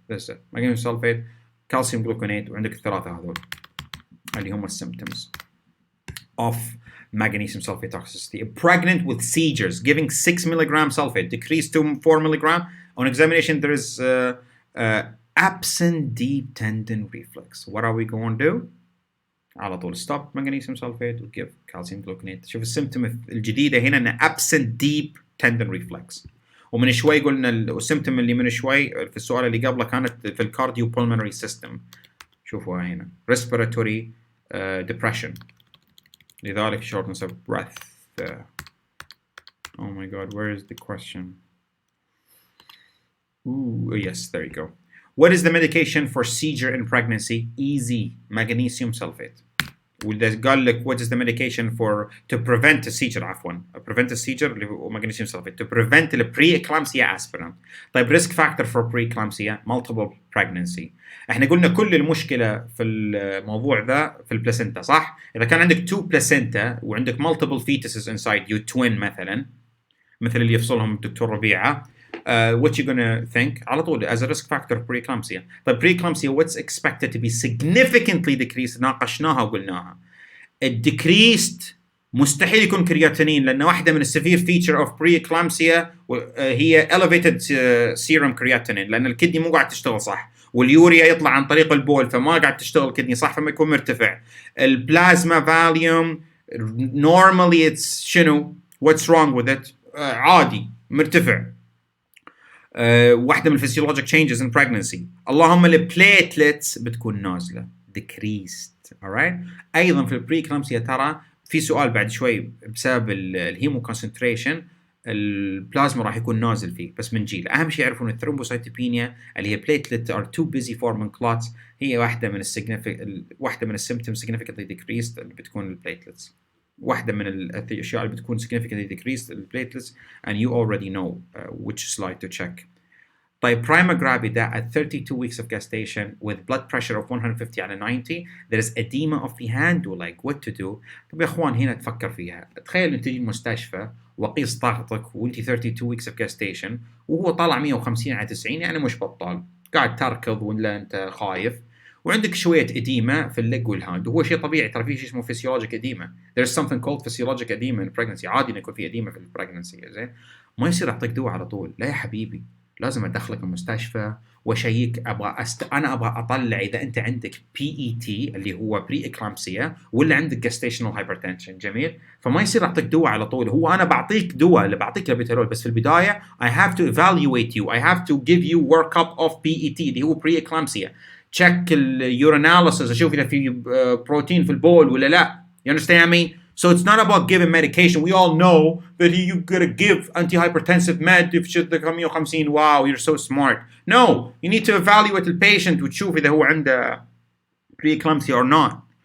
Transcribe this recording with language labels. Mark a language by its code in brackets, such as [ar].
[en] This is magnesium sulfate, calcium gluconate، [ar] وعندك الثلاثة هذول اللي هم [en] symptoms of magnesium sulfate toxicity. Pregnant with seizures, giving 6 milligram sulfate, decreased to 4 milligram. On examination, there is absent deep tendon reflex. What are we going to do? [ar] على طول [en] stop magnesium sulfate و give calcium gluconate. [ar] شوف السيمتوم الجديدة هنا أن [en] absent deep tendon reflex. [ar] ومن شوي قلنا السيمتوم اللي من شوي في السؤال اللي قبله كانت في الكارديو [en] pulmonary system. [ar] شوفوها هنا respiratory depression. لذلك shortness of breath. [en] Oh my god, where is the question? Ooh, yes, there you go. What is the medication for seizure in pregnancy? Easy, magnesium sulfate. [ar] قال لك [en] what is the medication for to prevent a seizure [ar] عفوا [en] prevent a seizure [ar] اللي هو [en] magnesium sulfate. To prevent the pre-eclampsia aspirin. [ar] طيب [en] risk factor for pre-eclampsia multiple pregnancy. [ar] احنا قلنا كل المشكلة في الموضوع ذا في البلاسنتا صح؟ إذا كان عندك [en] two placenta [ar] وعندك [en] multiple fetuses inside you twin [ar] مثلا مثل اللي يفصلهم الدكتور ربيعة [en] what you gonna think [ar] على طول [en] as a risk factor preeclampsia. [ar] طيب [en] preeclampsia what's expected to be significantly decreased [ar] ناقشناها وقلناها. الديكريست مستحيل يكون كرياتينين لأن واحدة من السيفير [en] feature of preeclampsia [ar] هي [en] elevated serum creatinine [ar] لأن الكدني مو قاعد تشتغل صح واليوريا يطلع عن طريق البول فما قاعد تشتغل الكدني صح فما يكون مرتفع. البلازما فاليوم [en] normally it's [ar] شنو [en] what's wrong with it [ar] عادي مرتفع. واحدة من الفسيولوجيك [en] changes in pregnancy. [ar] اللهم البليتلتس بتكون نازلة decreased. [en] alright. [ar] أيضا في البريكلامسيا ترى في سؤال بعد شوي بسبب الهيمو كونسنتريشن البلازما راح يكون نازل فيه بس من جيل. أهم شيء يعرفون الثرومبوسايتوبينيا اللي هي [en] platelet are too busy forming clots [ar] هي واحدة من السيمبتومز [en] significantly decreased [ar] اللي بتكون البليتلتس. واحدة من الأشياء اللي بتكون [en] significantly decreased [ar] البليتلتس [en] and you already know which slide to check. [ar] طيب [en] prima gravida at 32 weeks of gestation with blood pressure of 150 [ar] على [en] 90 there is edema of the hand or like what to do. [ar] طيب يا اخوان هنا تفكر فيها. تخيل انت تجي المستشفى وقيس ضغطك وانت [en] 32 weeks of gestation [ar] وهو طالع 150 على 90 يعني مش بطال قاعد تركض ولا انت خايف وعندك شوية إديمة في اللج والهاند وهو شيء طبيعي ترى في شيء اسمه [en] physiologic edema. There is something called physiologic edema in pregnancy. [ar] عادي إن يكون في إديمة في البريجنسي زين. ما يصير أعطيك دواء على طول لا يا حبيبي لازم أدخلك المستشفى وأشيك أنا أبغى أطلع إذا أنت عندك PET اللي هو pre-eclampsia ولا عندك [en] gestational hypertension. [ar] جميل. فما يصير أعطيك دواء على طول. هو أنا بعطيك دواء اللي بعطيك لابيتالول بس في البداية [en] I have to evaluate you. I have to give you workup of PET [ar] اللي هو pre-eclampsia. check urinalysis اشوف اذا في بروتين في البول ولا لا. [en] You understand me? So it's not about giving medication. We all know that you gotta give antihypertensive med if [ar] شدك [en] 150. Wow, you're so smart. No, you need to evaluate the patient [ar] وتشوف اذا هو عنده [en] preeclampsia or not.